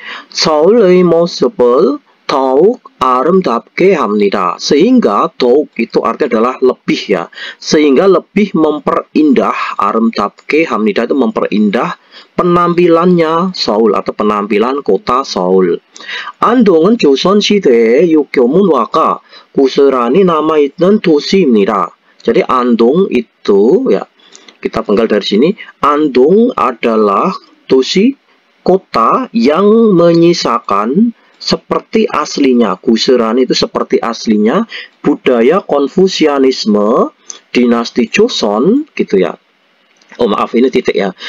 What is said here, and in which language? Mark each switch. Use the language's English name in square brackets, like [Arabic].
[Korean] 서울의 모습을 더욱 아름답게 합니다. [Indonesian] Sehingga 더욱 itu artinya adalah lebih ya. Sehingga lebih memperindah, [Korean] 아름답게 합니다 [Indonesian] itu memperindah penampilannya Seoul atau penampilan kota Seoul. [Korean] 안동은 조선시대의 유교 문화가 고스란히 남아있는 도시입니다. [Indonesian] Jadi Andong itu ya, kita penggal dari sini. Andong adalah dosi, kota yang menyisakan seperti aslinya, Guseran itu seperti aslinya budaya Konfusianisme dinasti Joseon gitu ya. Oh maaf, ini titik ya.